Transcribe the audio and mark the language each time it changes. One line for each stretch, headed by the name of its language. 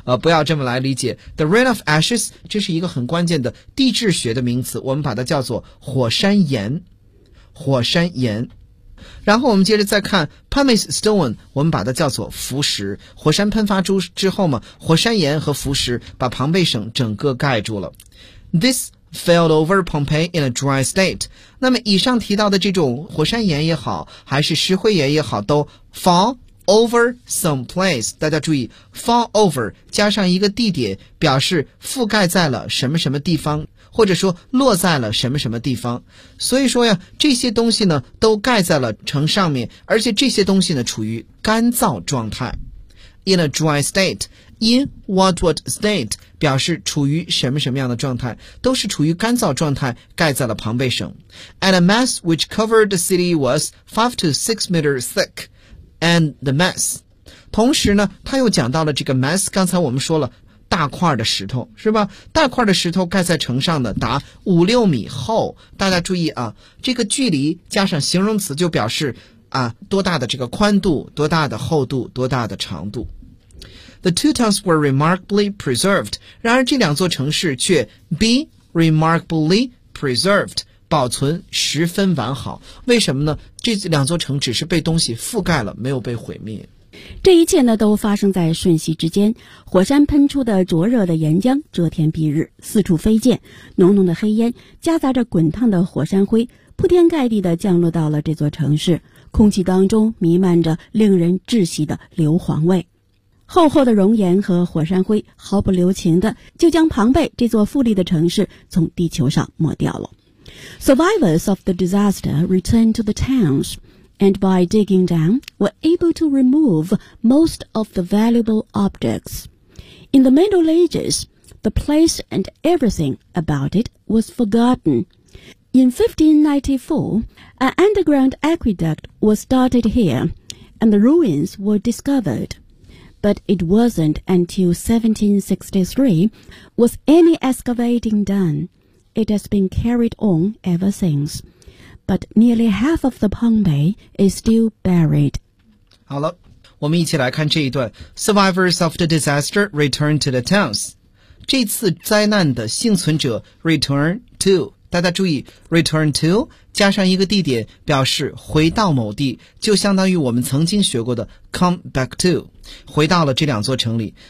Chinese: 不要这么来理解。
English: The rain of ashes,
Chinese: 这是一个很关键的地质学的名词，我们把它叫做火山岩。火山岩。然后我们接着再看 pumice stone, 我们把它叫做浮石。火山喷发出之后嘛，火山岩和浮石把庞贝省整个盖住了。
English: This failed over Pompeii in a dry state.
Chinese: 那么以上提到的这种火山岩也好，还是石灰岩也好，都
English: fall over some place.
Chinese: 大家注意 fall over 加上一个地点，表示覆盖在了什么什么地方，或者说落在了什么什么地方。所以说呀，这些东西呢都盖在了城上面，而且这些东西呢处于干燥状态。
English: In a dry state, in what state,
Chinese: 表示处于什么什么样的状态，都是处于干燥状态，盖在了庞贝省。
English: And a mass which covered the city was 5 to 6 meters thick. And the mass.
Chinese: 同时呢他又讲到了这个 mass, 刚才我们说了大块的石头，是吧？大块的石头盖在城上的达5-6米厚。大家注意啊，这个距离加上形容词就表示啊多大的这个宽度，多大的厚度，多大的长度。
English: The two towns were remarkably preserved.
Chinese: 然而这两座城市却
English: be remarkably preserved,
Chinese: 保存十分完好。为什么呢？这两座城只是被东西覆盖了，没有被毁灭。这一切呢都发生在瞬息之间，火山喷出的灼热的岩浆遮天蔽日，四处飞溅，浓浓的黑烟夹杂着滚烫的火山灰铺天盖地地降落到了这座城市，空气当中弥漫着令人窒息的硫磺味，厚厚的熔岩和火山灰毫不留情地就将庞贝这座富丽的城市从地球上抹掉了。
English: Survivors of the disaster returned to the townsAnd by digging down, were able to remove most of the valuable objects. In the Middle Ages, the place and everything about it was forgotten. In 1594, an underground aqueduct was started here, and the ruins were discovered. But it wasn't until 1763 was any excavating done. It has been carried on ever since. But nearly half of the Pompeii is still buried.
Chinese: 好了，我们一起来看这一段。
English: Survivors of the disaster return to the towns.
Chinese: 这次灾难的幸存者 return to. 大家注意 ,return to 加上一个地点表示回到某地，就相当于我们曾经学过的
English: come back to.
Chinese: 回到了这两座城里。